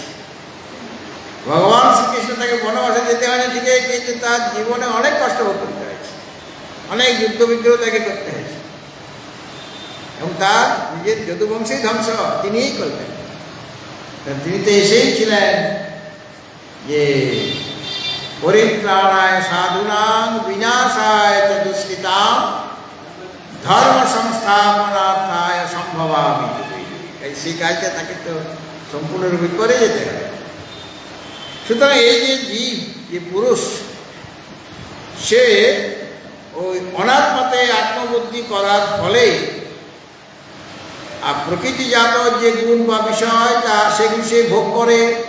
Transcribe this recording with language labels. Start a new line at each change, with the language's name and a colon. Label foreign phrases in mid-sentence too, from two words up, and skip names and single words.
Bangla: ভগবান শ্রীকৃষ্ণ তাকে বনবাসে যেতে হয়নি ঠিকই, কিন্তু তার জীবনে অনেক কষ্ট ভোগ করতে হয়েছে, অনেক যুদ্ধ বিগ্রহ তাকে করতে হয়েছে, এবং তার নিজের যদুবংশী ধ্বংস তিনিই করলেন। তিনি তো এসেই ছিলেন যে
Sanskrit: परित्राणाय साधूनां विनाशाय च दुष्कृतां धर्म संस्थापनार्थाय सम्भवामि।
Bangla: সেই কাজটা তাকে তো সম্পূর্ণরূপে করে যেতে হবে। সুতরাং এই যে জীব, যে পুরুষ, সে ওই অনাত্মাতে আত্মবুদ্ধি করার ফলে আর প্রকৃতিজাত যে গুণ বা বিষয় তা সেগুলি সে ভোগ করে।